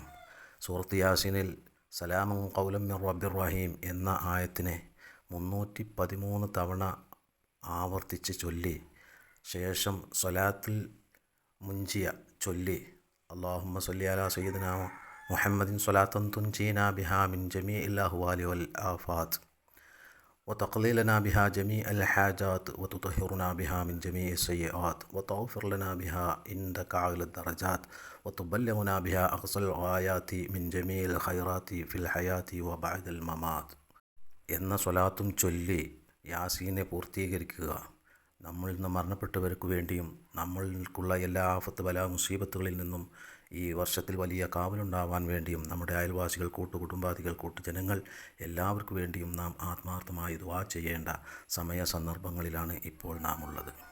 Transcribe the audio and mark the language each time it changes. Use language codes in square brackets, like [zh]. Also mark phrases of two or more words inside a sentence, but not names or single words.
[ml] സൂറത്ത് യാസീനിൽ [ar] سلام قولا من رب رحيم [ml] എന്ന ആയത്തിനെ 313 തവണ ആവർത്തിച്ച് ചൊല്ലി ശേഷം സ്വലാത്തുൽ മുൻജിയ ചൊല്ലി [ar] اللهم صل على سيدنا محمد صلاة تنجينا بها من جميع الأهوال والآفات وتقضي لنا بها جميع الحاجات وتطهرنا بها من جميع السيئات وتغفر لنا بها عندك أعلى الدرجات وتبلغنا بها أقصى الغايات من جميع الخيرات في الحياة وبعد الممات [ml] എന്ന സ്വലാത്തും ചൊല്ലി യാസീനെ പൂർത്തീകരിക്കുക. നമ്മളിൽ നിന്ന് മരണപ്പെട്ടവർക്ക് വേണ്ടിയും നമ്മൾക്കുള്ള എല്ലാ ആഫത്ത് ബലാ മുസീബത്തുകളിൽ നിന്നും ഈ വർഷത്തിൽ വലിയ കാവലുണ്ടാവാൻ വേണ്ടിയും നമ്മുടെ അയൽവാസികൾ, കൂട്ടുകുടുംബാദികൾ, കൂട്ടുജനങ്ങൾ എല്ലാവർക്കു വേണ്ടിയും നാം ആത്മാർത്ഥമായി ദുആ ചെയ്യേണ്ട സന്ദർഭങ്ങളിലാണ് ഇപ്പോൾ നാം ഉള്ളത്.